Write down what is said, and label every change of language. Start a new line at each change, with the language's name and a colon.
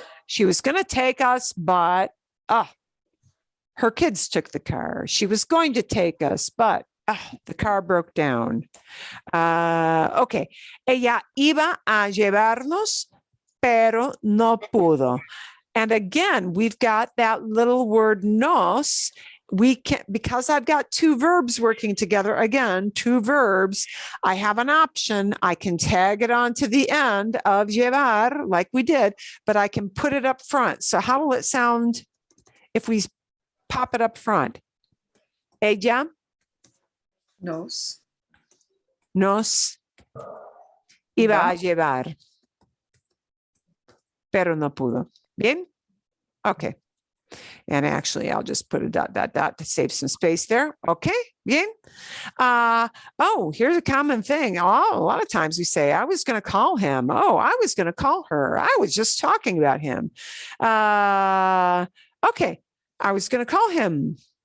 English: She was going to take us, but her kids took the car. She was going to take us, but the car broke down. Okay.
Spanish: Ella iba a llevarnos, pero no pudo.
English: And again, we've got that little word nos. We can, because I've got two verbs working together, again, two verbs, I have an option. I can tag it onto the end of llevar like we did, but I can put it up front. So how will it sound if we pop it up front?
Spanish: Ella Nos nos iba a llevar, pero no pudo. Bien?
English: Okay. And actually, I'll just put a dot to save some space there. Okay,
Spanish: bien.
English: Here's a common thing. Oh, a lot of times we say, I was going to call him. Oh, I was going to call her. I was just talking about him. Okay, I was going to call him.